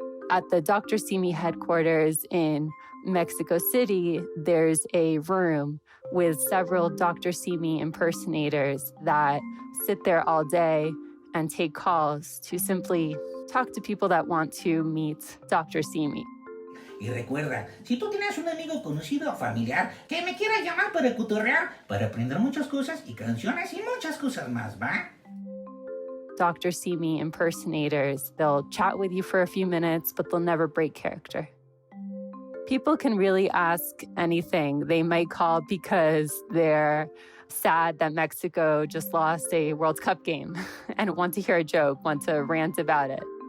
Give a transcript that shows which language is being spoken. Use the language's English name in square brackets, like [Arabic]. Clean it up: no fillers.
[English] At the Dr. Simi headquarters in Mexico City, there's a room with several Dr. Simi impersonators that sit there all day and take calls to simply talk to people that want to meet Dr. Simi. [Spanish] Y recuerda, si tú tienes un amigo conocido o familiar que me quiera llamar para cotorrear, para aprender muchas cosas y canciones y muchas cosas más, ¿va? [English] Dr. Simi impersonators, they'll chat with you for a few minutes, but they'll never break character. People can really ask anything. They might call because they're sad that Mexico just lost a World Cup game and want to hear a joke, want to rant about it.